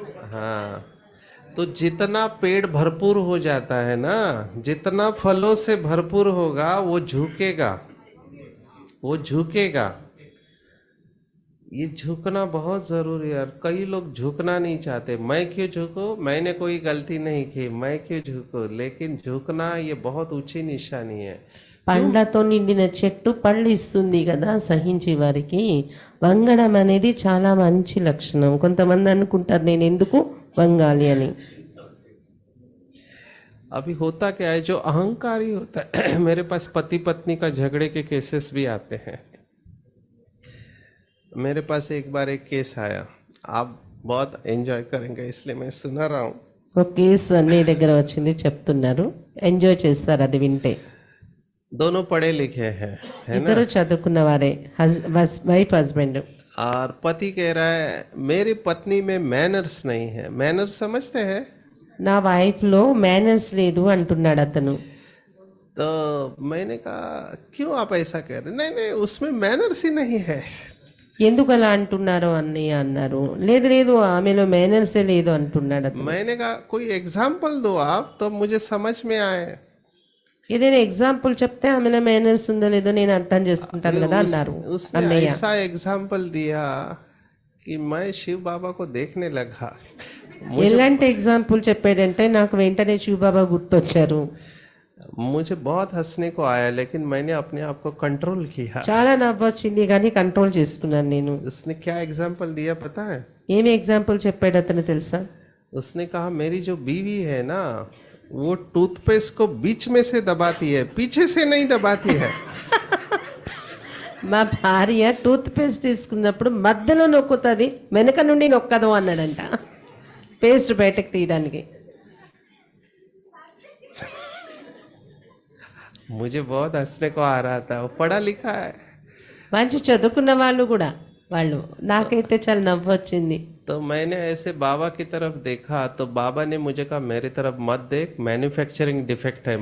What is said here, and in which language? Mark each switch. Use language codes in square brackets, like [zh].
[hi] हाँ, तो जितना पेड़ भरपूर हो जाता है ना, जितना फलों से भरपूर होगा वो झुकेगा, वो झुकेगा। ये झुकना बहुत ज़रूरी है यार। कई लोग झुकना नहीं चाहते। मैं क्यों झुको, मैंने कोई गलती नहीं की, मैं क्यों झुको? लेकिन झुकना ये बहुत ऊंची निशानी है। [te] పండ్లతో నిండిన చెట్టు పళ్ళు ఇస్తుంది కదా సహించే వారికి. వంగడం అనేది చాలా మంచి లక్షణం. కొంతమంది అనుకుంటారు నేను ఎందుకు వంగాలి అని. [hi] अभी होता क्या है, जो अहंकारी होता है मेरे पास पति पत्नी का झगड़े के केसेस भी आते हैं। मेरे पास एक बार एक केस आया, आप बहुत एंजॉय करेंगे इसलिए मैं सुना रहा हूँ। [te] ఒక కేసు అన్నయ్య దగ్గర వచ్చింది, చెప్తున్నారు, ఎంజాయ్ చేస్తారు అది వింటే. [hi] दोनों पढ़े लिखे हैं, है ना? [te] ఇద్దరు చదువుకున్న వారే, వైఫ్ హస్బెండ్. [hi] और पति कह रहा है मेरी पत्नी में मैनर्स नहीं है। मैनर्स समझते हैं? [te] నా వైఫ్లో మేనర్స్ లేదు అంటున్నాడు అతను. [hi] तो मैंने कहा क्यों आप ऐसा कह रहे? नहीं नहीं, उसमें मैनर्स ही नहीं है. [te] ఎందుకు అలా అంటున్నారు అన్నయ్య అన్నారు. లేదు లేదు ఆమెలో మేనర్సే లేదు అంటున్నాడు అతను. [hi] मैंने कहा कोई एग्जाम्पल दो आप, तो मुझे समझ में आए. [te] ఏదైనా ఎగ్జాంపుల్ చెప్తే ఆమెలో మేనర్స్ ఉందో లేదో నేను అర్థం చేసుకుంటాను కదా అన్నారు [hi] उसने [te] అన్నయ్య. [hi] ऐसा एग्जाम्पल दिया कि मैं शिव बाबा को देखने लगा. [te] ఎలాంటి ఎగ్జాంపుల్ చెప్పాడంటే నాకు వెంటనే శివబాబా గుర్తొచ్చారు. [hi] मुझे बहुत हंसने को आया, लेकिन मैंने अपने आप को कंट्रोल किया. [te] చాలా నవ్వు వచ్చింది కానీ కంట్రోల్ చేసుకున్నాను నేను. [hi] उसने क्या एग्जाम्पल दिया पता है? [te] ఏమి ఎగ్జాంపుల్ చెప్పాడు అతను తెలుసా? [hi] उसने कहा मेरी जो बीवी है ना, वो टूथपेस्ट को बीच में से दबाती है, पीछे से नहीं दबाती है. [te] మా భార్య టూత్ పేస్ట్ తీసుకున్నప్పుడు మధ్యలో నొక్కుతుంది, వెనక నుండి నొక్కదు అన్నాడంట పేస్ట్ బయటకు తీయడానికి. [hi] मुझे बहुत हंसने को आ रहा था. वो पढ़ा लिखा है. [te] మంచి చదువుకున్న వాళ్ళు కూడా వాళ్ళు. నాకైతే చాలా నవ్వు వచ్చింది. [hi] तो मैंने ऐसे बाबा की तरफ देखा, तो बाबा ने मुझे कहा मेरी तरफ मत देख, मैन्युफैक्चरिंग डिफेक्ट है.